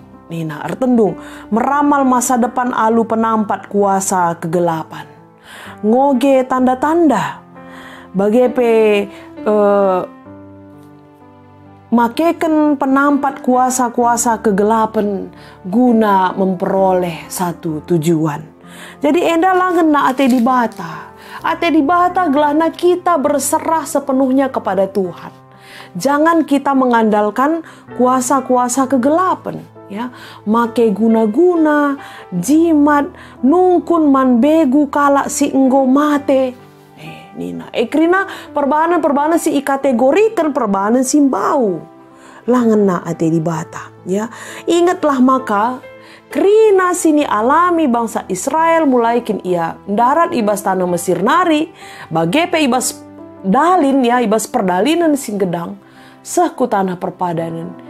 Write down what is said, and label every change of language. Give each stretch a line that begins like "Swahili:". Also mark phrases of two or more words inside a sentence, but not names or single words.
Batak Karo: Ertendung
Indonesian: meramal masa depan
Batak Karo: alu penampat kuasa kegelapan. Ngoge tanda-tanda bagepe makeken penampat kuasa-kuasa kegelapan guna
Indonesian: memperoleh satu tujuan.
Batak Karo: Jadi enda langen na ate di bata. Ate di bata gelana
Indonesian: kita berserah sepenuhnya kepada Tuhan. Jangan kita mengandalkan kuasa-kuasa kegelapan. Ya,
Batak Karo: make guna-guna, jimat, nungkun man begu kalak si enggo mate. Nina, krina perbahanan si ikategorikan perbahanan simbau. Langena ate di bata. Ya, ingatlah maka krina sini alami bangsa Israel mulai kin ia darat ibas tanah Mesir nari, bagepe ibas dalin ya ibas perdalinan sing gedang, sehku tanah perpadanan.